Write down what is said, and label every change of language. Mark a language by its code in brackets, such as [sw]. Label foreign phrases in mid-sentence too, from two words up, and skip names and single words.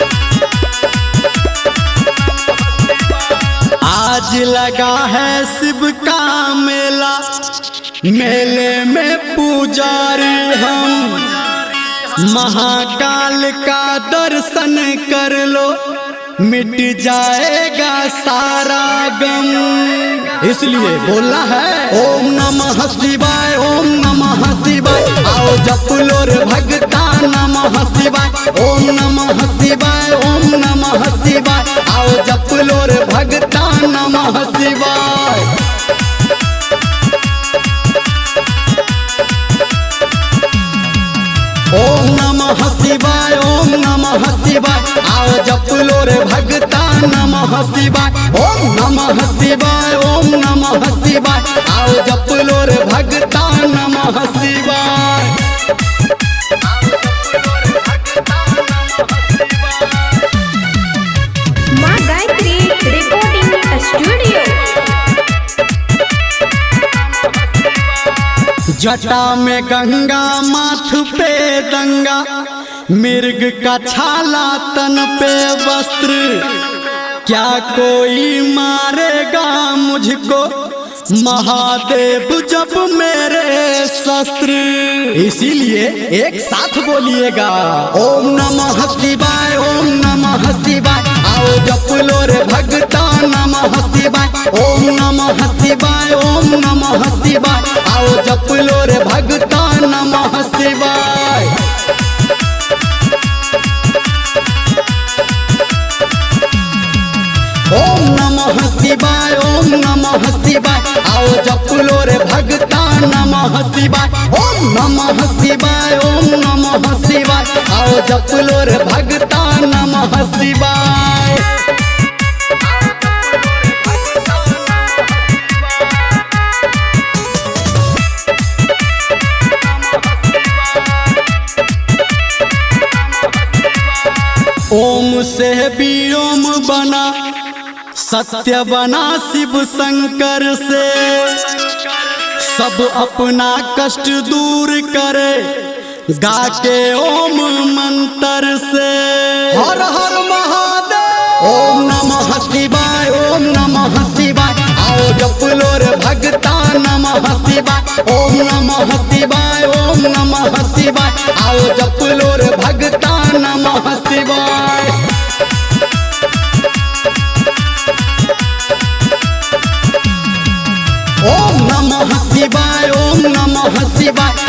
[hi] आज लगा है शिव का मेला, मेले में पुजारी हम, महाकाल का दर्शन कर लो, मिट जाएगा सारा गम। इसलिए बोला है [sa] ओम नमः शिवाय, ओम नमः शिवाय। [hi] आओ जप लो रे भगता [sa] नमः शिवाय, ओम नमः शिवाय, ओम नमः शिवाय। [hi] आओ जप लो रे भगता [sa] नमः शिवाय। ओम नमः शिवाय, ओम नमः शिवाय। [hi] आओ जप लो रे भगता [sa] नमः शिवाय, ओम नमः शिवाय, ओम नमः शिवाय। [hi] आओ जप लो रे भगता [sa] नमः शिवाय। [hi] माँ गायत्री रिकॉर्डिंग स्टूडियो। जटा में गंगा, माथ पे दंगा, मिर्ग का छाला तन पे वस्त्र। क्या कोई मारेगा मुझको, महादेव जब मेरे शस्त्र। इसीलिए एक साथ बोलिएगा [sa] ओम नमः शिवाय, ओम नमः शिवाय। [hi] आओ जप लो रे भगता [sa] नमः शिवाय, ओम नमः शिवाय, ओम नमः शिवाय। [hi] आओ जप लो रे भगता [sa] नमः शिवाय। ओम नमः शिवाय, ओम नमः शिवाय। [hi] आओ जप लो रे भगता [sa] नमः शिवाय, ओम नमः शिवाय, ओम नमः शिवाय। [hi] आओ जप लो रे भगता [sa] नमः शिवाय। [hi] ओम से भी ओम बना, सत्य बना शिव शंकर से। सब अपना कष्ट दूर करे, गा के ओम मंत्र से। हर हर महादेव। [sa] ओम नमः शिवाय, ओम नमः शिवाय। [hi] आओ जप लो रे भगता [sa] नमः शिवाय, ओम नमः शिवाय, ओम नमः शिवाय। [hi] आओ जप लो रे भगता [sa] नमः शिवाय। ओम नमः शिवाय, ओम नमः शिवाय।